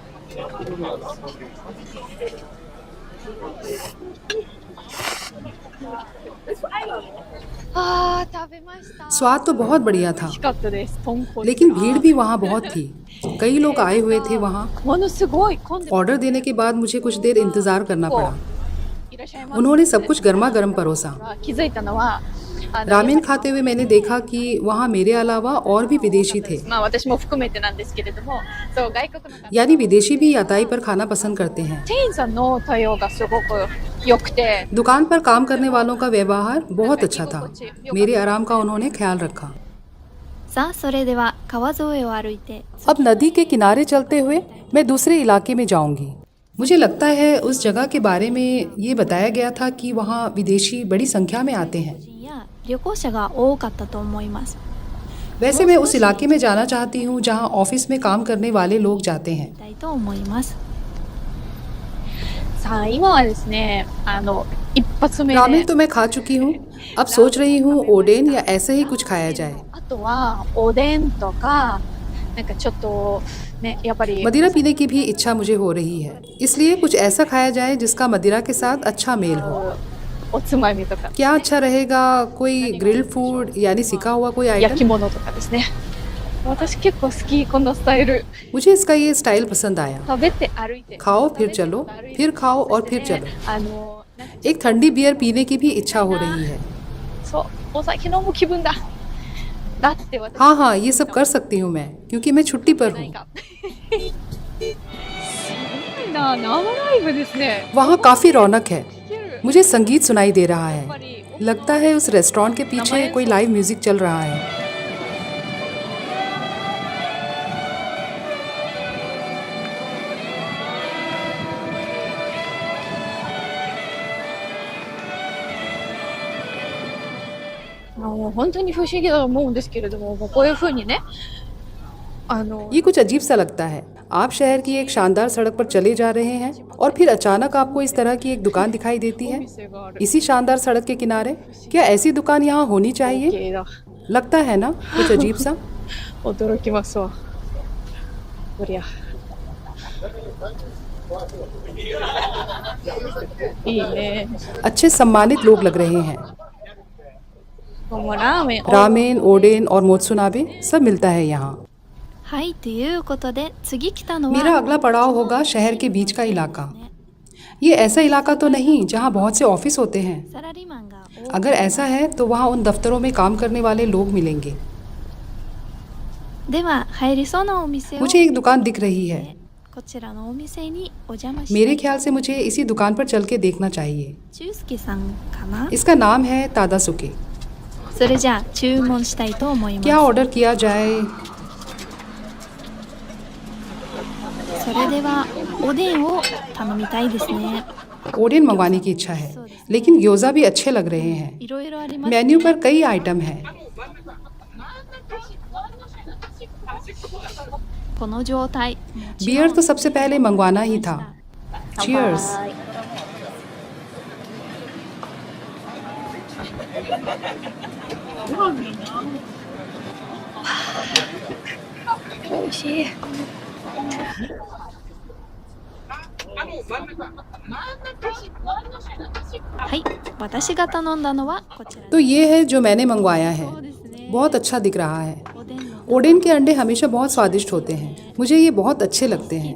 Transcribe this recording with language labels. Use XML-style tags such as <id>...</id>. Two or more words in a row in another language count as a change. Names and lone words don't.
<ja>あー、食べました。</ja> <hi>स्वाद तो बहुत बढ़िया</hi> <ja>美</ja> <hi>था,</hi> <ja>味しかったです。豚骨。</ja> <hi>लेकिन भीड़ भी वहाँ बहुत थी। कई लोग आए हुए थे वहाँ।</hi> <ja>ものすごい混んでます。</ja> <hi>ऑर्डर देने के बाद मुझे कुछ देर इंतज़ार करना पड़ा।</hi> <ja>いらっしゃいます。</ja> <hi>उन्होंने सब कुछ गर्मा गर्म परोसा।</hi> <ja>気づいたのは、</ja> <hi>रामेन खाते हुए मैंने देखा कि वहाँ मेरे अलावा और भी विदेशी थे,</hi> <ja>まあ私も含めてなんですけれども、そう外国の方、</ja> <hi>यानी विदेशी भी याताई पर खाना पसंद करते हैं।</hi> <ja>店員さんの対応がすごく良くて、</ja> <hi>दुकान पर काम करने वालों का व्यवहार बहुत अच्छा था। मेरे आराम का उन्होंने ख्याल रखा।</hi> <ja>さあそれでは川沿いを歩いて</ja> <hi>अब नदी के किनारे चलते हुए मैं दूसरे इलाके में जाऊंगी। मुझे लगता है उस जगह के बारे में ये बताया गया था कि वहाँ विदेशी बड़ी संख्या में आते हैं।</hi> <ja>人や旅行者が多かったと思います。</ja> <hi>वैसे मैं उस इलाके में जाना चाहती हूँ जहाँ ऑफिस में काम करने वाले लोग जाते हैं।</hi> <ja>たいと思います。さあ今はですね、一発目で、</ja> <hi>रामेन तो मैं खा चुकी हूँ। अब सोच रही हूँ ओडेन या ऐसे ही कुछ खाया जाए।</hi> <ja>あとはおでんとか、なんかちょっとね、やっぱり</ja> <hi>मदिरा पीने की भी इच्छा मुझे हो रही है, इसलिए कुछ ऐसा खाया जाए जिसका मदिरा के साथ अच्छा मेल हो।</hi> <ja>おつまみとか</ja> <hi>क्या अच्छा रहेगा? कोई</hi> <en>grilled food</en> <hi>यानी सिका हुआ कोई</hi> <ja>焼き</ja> <hi>आइटम?</hi> <ja>物とかですね。私結構好きこのスタイル。</ja> <hi>मुझे इसका ये स्टाइल पसंद आया।</hi> <ja>食べて歩いて。</ja> <hi>खाओ फिर चलो, फिर खाओ और फिर चलो।</hi> <ja>なんか</ja> <hi>एक ठंडी बियर पीने की भी इच्छा हो रही है।</hi> <ja>そうお酒飲む気分だ。だって私</ja> <hi>हाँ हाँ, ये सब कर सकती हूँ मैं, क्योंकि मैं छुट्टी पर</hi> <ja>ない</ja> <hi>हूँ।</hi> <ja>か。すごいな、生ライブですね。</ja> <hi>वहाँ काफी रौनक है।</hi> <ja>聞ける。</ja> <hi>मुझे संगीत सुनाई दे रहा</hi> <ja>やっぱ</ja> <hi>है।</hi> <ja>り</ja> <hi>लगता है उस रेस्टोरेंट के पीछे कोई</hi> <en>live music</en> <hi>चल रहा है।</hi> <ja>「もう本当に不思議だと思うんですけれども、もうこういう風にね、</ja> <hi>ये कुछ अजीब सा लगता है। आप शहर की एक शानदार सड़क पर चले जा रहे हैं और फिर अचानक आपको इस तरह की एक दुकान दिखाई देती है।</hi> <ja>店がある</ja> <hi>इसी शानदार सड़क के किनारे क्या ऐसी दुकान यहाँ होनी चाहिए?</hi> <ja>系だ。</ja> <hi>लगता है ना कुछ अजीब सा।</hi> <ja>驚きますわ。こりゃ。いいね。</ja> <hi>अच्छे सम्मानित लोग लग रहे हैं।</hi> <ja>もうラーメン。</ja> <hi>रामेन, ओडेन और मोत्सुनाबे सब मिलता है यहाँ।</hi> <ja>はいということで次来たの</ja> <hi>मेरा</hi> <ja>は</ja> <hi>अगला पड़ाव होगा शहर के बीच का इलाका। ये ऐसा इलाका तो नहीं जहाँ बहुत से ऑफिस होते हैं।</hi> <ja>サラリーマンが多い</ja> <hi>अगर ऐसा है तो वहाँ उन दफ्तरों में काम करने वाले लोग मिलेंगे।</hi> <ja>では入りそうなお店を</ja> <hi>मुझे एक दुकान दिख रही है।</hi> <ja>こちらのお店にお邪魔し</ja> <hi>मेरे ख्याल से मुझे इसी दुकान पर चल के देखना चाहिए।</hi> <ja>チュウスケさんかな。</ja> <hi>इसका नाम है तादासुके।</hi> <ja>それじゃあ注文したいと思います。</ja> <hi>क्या ऑर्डर किया जाए?</hi> <ja>それではおでんを頼みたいですね。</ja> <hi>ओडेन मंगवाने की इच्छा है, लेकिन ग्योजा भी अच्छे लग रहे हैं।</hi> <ja>いろいろあります。</ja> <hi>मेन्यू पर कई आइटम हैं।</hi> <ja>この状態。もちろん</ja> <hi>बियर तो सबसे पहले मंगवाना ही था। Cheers।</hi> <ja>美味しい。はい、私が頼んだのはこちら</ja> <hi>तो ये है जो मैंने मंगवाया है।</hi> <ja>そうですね。</ja> <hi>बहुत अच्छा दिख रहा है।</hi> <ja>おでんの</ja> <hi>ओडेन के अंडे हमेशा बहुत स्वादिष्ट होते हैं। मुझे ये बहुत अच्छे लगते</hi> <ja>好き</ja>